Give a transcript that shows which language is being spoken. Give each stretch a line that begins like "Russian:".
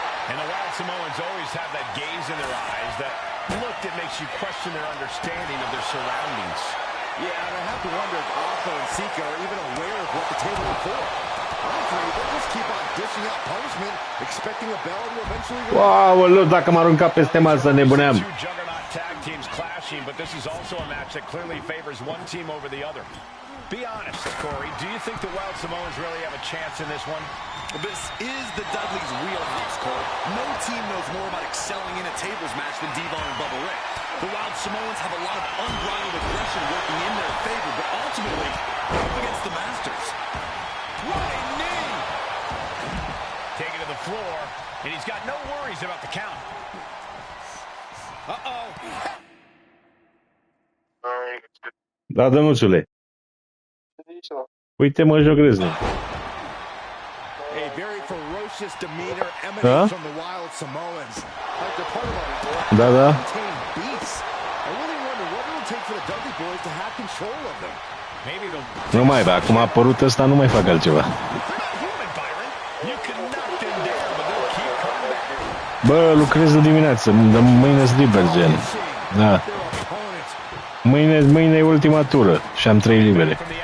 English: And the Wild Samoans always have that gaze in their eyes, that look that makes you question their understanding of their surroundings. Yeah, and I have to wonder if Alpha and Sika are even aware of what the table is for. Honestly, they'll just keep on dishing out punishment, expecting a bell to eventually...
Romanian: Wow, dacă m-a aruncat peste masă, nebuneam.
English: Two juggernaut tag teams clashing, but this is also a match that clearly favors one team over the other. Be honest, Corey, do you think the Wild Samoans really have a chance in this one? This is the Dudley's wheelhouse, Cole. No team knows more about excelling in a tables match than Devon and Bubba Ray. The Wild Samoans have a lot of unbridled aggression working in their favor, but ultimately, up against the Masters. Running knee! Taken to the floor, and he's got no worries about the count. Uh-oh.
Romanian: Da, Dănuțule. Uite, mă, joc reznic.
English: A very ferocious demeanor emanates from the Wild Samoans. Like they're part of our
Romanian: Da, da.
English: beasts. I really wonder what it will take for the Dudley boys to have control of them. Maybe they'll...
Romanian: Nu mai, acum a apărut ăsta, nu mai fac altceva. Bă, lucrez de dimineață, mâine-s liber, gen. Da. Mâine e ultima tură și am 3 libere.